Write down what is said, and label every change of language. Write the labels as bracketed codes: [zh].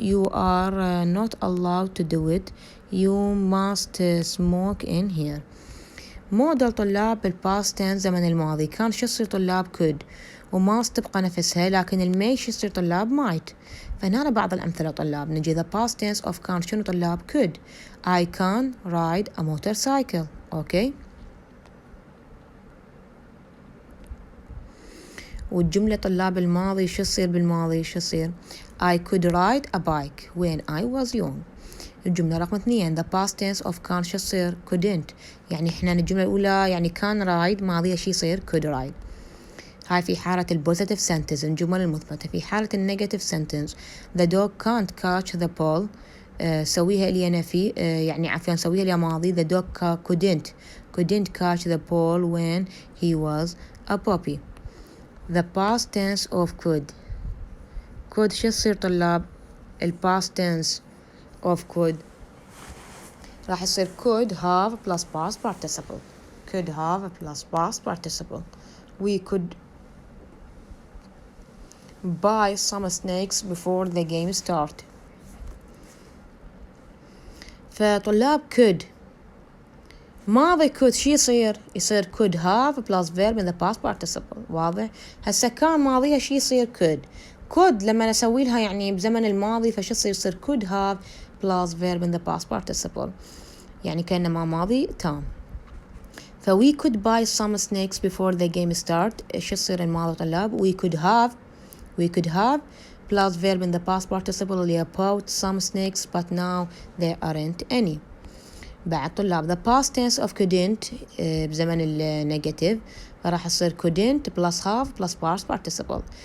[en] You are not allowed to do it. You must smoke in here. [ar] موديل طلاب بالباست تنس زمن الماضي كان شو يصير طلاب could وماست تبقى نفسها لكن المي شو يصير طلاب might. فهنا بعض الأمثلة طلاب نجي [en] the past tense of [ar] كان شنو طلاب could. [en] I can ride a motorcycle. [ar] أوكي والجملة طلاب الماضي شو يصير بالماضي شو يصير [en] I could ride a bike when I was young. [ar] الجملة رقم 2 [en] the past tense of [ar] كان شو يصير couldn't يعني احنا الجملة الأولى يعني كان رايد ماضيها شو يصير could ride. هاي في حالة البوزيتيف sentence الجمل المثبتة. في حالة النيجاتيف [en] sentence the dog can't catch the ball [ar] سويها لي أنا في يعني عفوا سويها لي ماضي [en] the dog couldn't catch the ball when he was a puppy. the past tense of could [ar] شو يصير طلاب [en] past tense of could راح يصير could have plus past participle. could have plus past participle. We could buy some snakes before the game start. فطلاب could ماضي could [ar] شي يصير [en] could have plus verb in the past participle. [ar] واضح هسا كان ماضيها شي يصير could لما نسوي لها يعني بزمن الماضي فشو يصير [en] could have plus verb in the past participle [ar] يعني كأنما ماضي تام. [en] we could buy some snakes before the game start. [ar] إيش يصير الماضي طلاب [en] we could have plus verb in the past participle اللي bought some snakes but now there aren't any. بعد طلاب the past tense of couldn't بزمن النيجاتيف راح يصير couldn't plus have plus past participle.